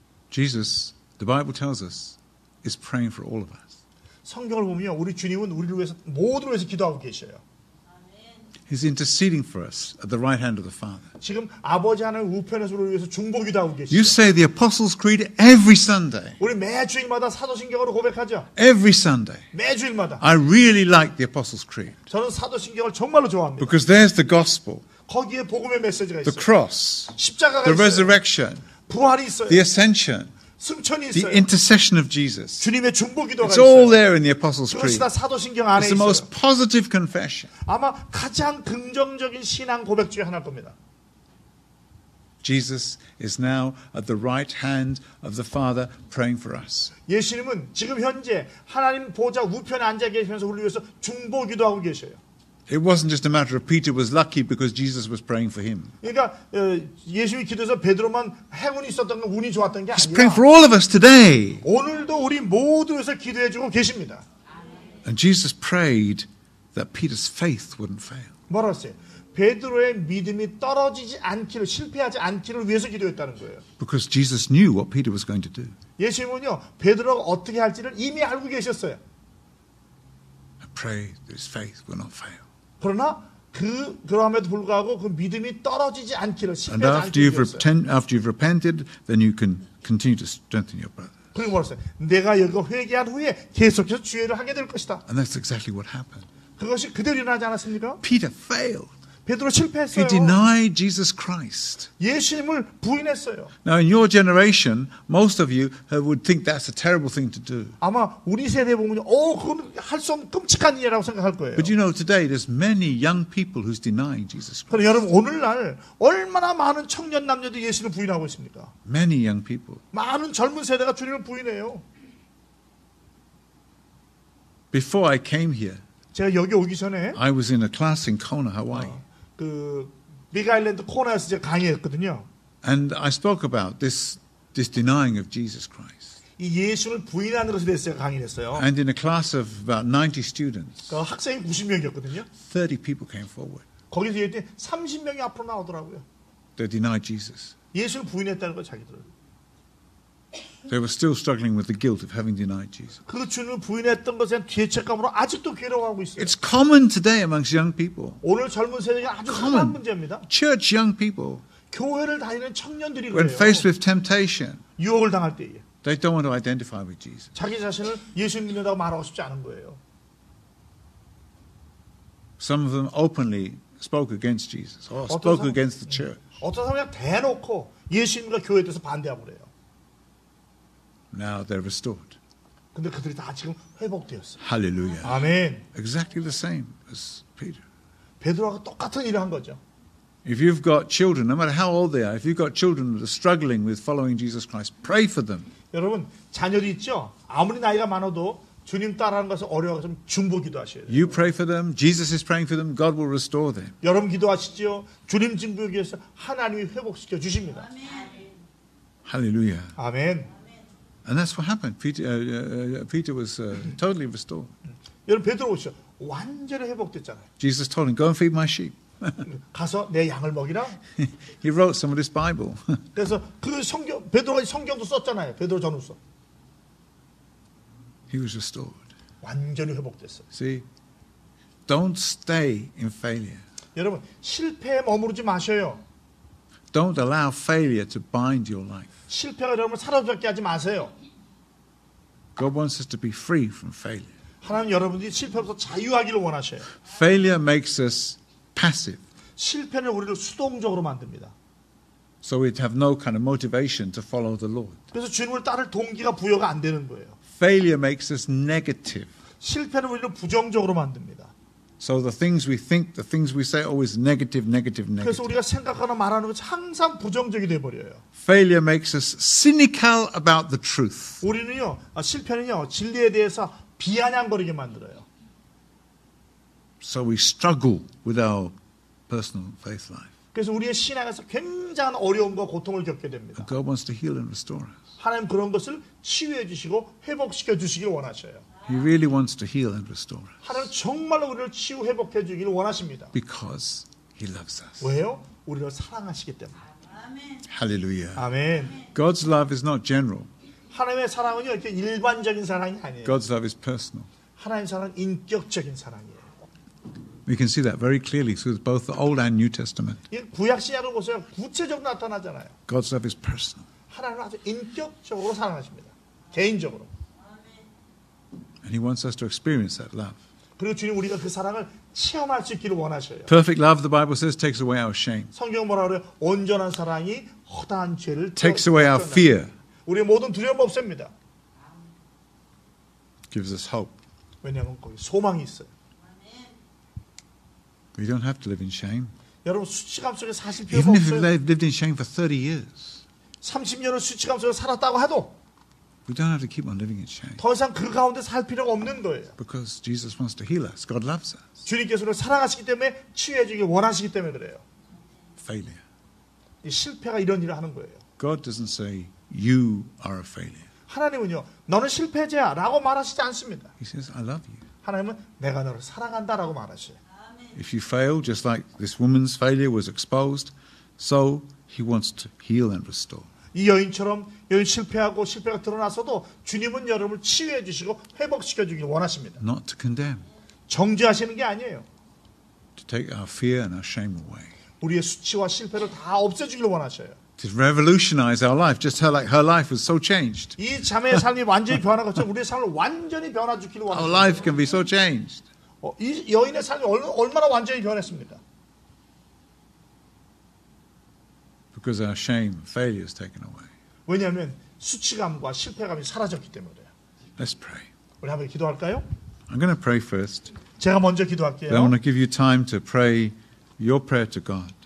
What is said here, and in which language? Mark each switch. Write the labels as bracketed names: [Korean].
[English] Jesus, the Bible tells us, is praying for all of us. [Korean] 성경을 보면 우리 주님은 우리를 위해서 모두를 위해서 기도하고 계셔요. [English] He's interceding for us at the right hand of the Father. [Korean] 지금 아버지 하나님 우편에서 우리를 위해서 중보기도하고 계시죠. [English] You say the Apostles' Creed every Sunday. [Korean] 우리 매 주일마다 사도신경으로 고백하죠. [English] Every Sunday. [Korean] 매 주일마다. [English] I really like the Apostles' Creed [Korean] 저는 사도신경을 정말로 좋아합니다. [English] because there's the gospel, [Korean] 거기에 복음의 메시지가 [English] the [Korean] 있어요. [English] cross, [Korean] 십자가가 [English] the [Korean] 있어요. [English] resurrection, [Korean] 부활이 있어요. [English] the ascension, [Korean] 승천이 [English] the [Korean] 있어요. [English] intercession of Jesus. [Korean] 주님의 중보기도가 [English] It's all [Korean] 있어요. [English] there in the Apostles' [Korean] 그것이 [English] Creed. [Korean] 다 사도신경 안에 [English] It's the [Korean] 있어요. [English] most positive confession. [Korean] 아마 가장 긍정적인 신앙 고백 중에 하나일 겁니다. [English] Jesus is now at the right hand of the Father praying for us. [Korean] 예수님은 지금 현재 하나님 보좌 우편에 앉아 계시면서 우리를 위해서 중보기도하고 계셔요. [English] It wasn't just a matter of Peter was lucky because Jesus was praying for him. [Korean] 그러니까 예수님이 기도해서 베드로만 행운이 있었던 건 운이 좋았던 게 [English] He's praying [Korean] 아니라 [English] for all of us today. [Korean] 오늘도 우리 모두에서 기도해주고 계십니다. [English] And Jesus prayed that Peter's faith wouldn't fail. [Korean] 뭐라고 했어요? 베드로의 믿음이 떨어지지 않기를, 실패하지 않기를 위해서 기도했다는 거예요. [English] Because Jesus knew what Peter was going to do. [Korean] 예수님은요, 베드로가 어떻게 할지를 이미 알고 계셨어요. [English] I pray that his faith will not fail. [Korean] 그러나 그럼에도 불구하고 그 믿음이 떨어지지 않기를, [English] And [Korean] 실패하지 않기를 위해서요. [English] after you've repented, then you can continue to strengthen your brother. [Korean] 그리고 뭐라고 했어요? 내가 여기가 회개한 후에 계속해서 주의를 하게 될 것이다. [English] And that's exactly what happened. [Korean] 그것이 그대로 일어나지 않았습니까? [English] Peter failed. [Korean] 베드로 [English] He [Korean] 실패했어요. [English] denied Jesus Christ. [Korean] 예수님을 부인했어요. [English] Now, in your generation, most of you would think that's a terrible thing to do. [Korean] 아마 우리 세대 보면 그건 할 수 없는 끔찍한 일이라고 생각할 거예요. [English] But you know, today there's many young people who's denying Jesus Christ. [Korean] 그럼 여러분 오늘날 얼마나 많은 청년 남녀들이 예수를 부인하고 있습니까? [English] Many young people. [Korean] 많은 젊은 세대가 주님을 부인해요. [English] Before I came here, [Korean] 제가 여기 오기 전에 [English] I was in a class in Kona, Hawaii. [Korean] 그 빅아일랜드 코나에서 제가 강의했거든요. [English] And I spoke about this denying of Jesus Christ. [Korean] 이 예수를 부인하는 것에 대해서 제가 강의를 했어요. [English] And in a class of about 90 students, [Korean] 그 학생이 90명이었거든요. [English] 30 people came forward. [Korean] 거기서 얘기했더니 30명이 앞으로 나오더라고요. [English] They denied Jesus. [Korean] 예수를 부인했다는 거 자기들. [English] They were still struggling with the guilt of having denied Jesus. [Korean] 그 주님을 부인했던 것에 대한 죄책감으로 아직도 괴로워하고 있어요. [English] It's common today amongst young people. [Korean] 오늘 젊은 세대가 아주 [English] Common. [Korean] 흔한 문제입니다. [English] Church young people, [Korean] 교회를 다니는 청년들이 [English] when [Korean] 그래요. [English] faced with temptation, [Korean] 유혹을 당할 때에 [English] they don't want to identify with Jesus. [Korean] 자기 자신을 예수 믿는다고 말하고 싶지 않은 거예요. [English] Some of them openly spoke against Jesus or [Korean] 어떤 [English] spoke [Korean] 사람- [English] against the church. [Korean] 어떤 사람이 그냥 대놓고 예수님과 교회에 대해서 반대하고 그래요. [English] Now they're restored. [Korean] 근데 그들이 다 지금 회복되었어요. [English] Hallelujah. [Korean] 아멘. [English] Exactly the same as Peter. [Korean] 베드로하고 똑같은 일을 한 거죠. [English] If you've got children, no matter how old they are, if you've got children that are struggling with following Jesus Christ, pray for them. [Korean] 여러분 자녀도 있죠. 아무리 나이가 많아도 주님 따라하는 것을 어려워서 중보 기도하셔야 돼요. [English] You pray for them, Jesus is praying for them, God will restore them. [Korean] 여러분 기도하시죠. 주님 증거하기 위해서 하나님이 회복시켜 주십니다. [English] Hallelujah. [Korean] 아멘. [English] And that's what happened. Peter was totally restored. [Korean] 여러분 베드로 오시죠. 완전히 회복됐잖아요. [English] Jesus told him, go and feed my sheep. [Korean] 가서 내 양을 먹이라. [English] He wrote some of this Bible. [Korean] 그래서 그 성경 베드로가 성경도 썼잖아요. 베드로 전후서. [English] He was restored. [Korean] 완전히 회복됐어요. [English] See, don't stay in failure. [Korean] 여러분 실패에 머무르지 마셔요. [English] Don't allow failure to bind your life. [Korean] 실패가 여러분을 사로잡게 하지 마세요. [English] God wants us to be free from failure. [Korean] 하나님 여러분들이 실패로부터 자유하기를 원하셔요. [English] Failure makes us passive, [Korean] 실패는 우리를 수동적으로 만듭니다. [English] so we have no kind of motivation to follow the Lord. [Korean] 그래서 주님을 따를 동기가 부여가 안 되는 거예요. [English] Failure makes us negative, [Korean] 실패는 우리를 부정적으로 만듭니다. [English] so the things we think, the things we say, always negative, negative, [Korean] 그래서 [English] negative. [Korean] 우리가 생각하나 말하는 것이 항상 부정적이 돼버려요. [English] Failure makes us cynical about the truth. [Korean] 우리는요, 실패는요, 진리에 대해서 비아냥거리게 만들어요. [English] So we struggle with our personal faith life. [Korean] 그래서 우리의 신앙에서 굉장한 어려움과 고통을 겪게 됩니다. [English] God wants to heal and restore us. [Korean] 하나님 그런 것을 치유해 주시고 회복시켜 주시길 원하셔요. [English] He really wants to heal and restore us [Korean] 하나님 정말로 우리를 치유 회복해 주기를 원하십니다. [English] because He loves us. [Korean] 왜요? 우리를 사랑하시기 때문에. [English] Hallelujah. [Korean] 아멘. [English] God's love is not general. [Korean] 하나님의 사랑은요, 이렇게 일반적인 사랑이 아니에요. [English] God's love is personal. [Korean] 하나님의 사랑은 인격적인 사랑이에요. [English] We can see that very clearly through both the Old and New Testament. [Korean] 이 구약 신약을 보세요. 구체적으로 나타나잖아요. [English] God's love is personal. [Korean] 하나님은 아주 인격적으로 사랑하십니다. 개인적으로. [English] And He wants us to experience that love. [Korean] 그리고 주님 우리가 그 사랑을 체험할 수 있기를 원하셔요. [English] Perfect love, the Bible says, takes away our shame, [Korean] 성경 뭐라 그래요? 온전한 사랑이 허다한 죄를 [English] takes away our fear, [Korean] 우리의 모든 두려움 없앱니다. [English] gives us hope. [Korean] 왜냐하면 거기 소망이 있어요. [English] We don't have to live in shame. [Korean] 여러분 수치감 속에 사실 필요가 [English] Even if [Korean] 없어요. [English] we've lived in shame for 30 years, [Korean] 30년을 수치감 속에 살았다고 해도 [English] we don't have to keep on living in shame [Korean] 더 이상 그 가운데 살 필요가 없는 거예요. [English] because Jesus wants to heal us. God loves us. [Korean] 주님께서 우리를 사랑하시기 때문에 치유해 주길 원하시기 때문에 그래요. [English] Failure. [Korean] 이 실패가 이런 일을 하는 거예요. [English] God doesn't say, you are a failure. [Korean] 하나님은요, 너는 실패자야 라고 말하시지 않습니다. [English] He says, I love you. [Korean] 하나님은 내가 너를 사랑한다라고 말하셔요. [English] If you fail, just like this woman's failure was exposed, so He wants to heal and restore. [Korean] 이 여인처럼 여인 실패하고 실패가 드러나서도 주님은 여러분을 치유해 주시고 회복시켜 주길 원하십니다. [English] Not to condemn, [Korean] 정죄하시는 게 아니에요. [English] to take our fear and our shame away. [Korean] 우리의 수치와 실패를 다 없애주길 원하셔요. [English] To revolutionize our life, just like her life was so changed. [Korean] 이 자매의 삶이 완전히 변한 것처럼 우리의 삶을 완전히 변화주기를 [English] Our [Korean] 원하셔요. [English] life can be so changed. [Korean] 이 여인의 삶이 얼마나 완전히 변했습니까? [English] Because our shame and failure is taken away. [Korean] 왜냐하면 수치감과 실패감이 사라졌기 때문에요. [English] Let's pray. [Korean] 우리 한번 기도할까요? [English] I'm going to pray first. [Korean] 제가 먼저 [English] Then I [Korean] 기도할게요. [English] want to give you time to pray your prayer to God.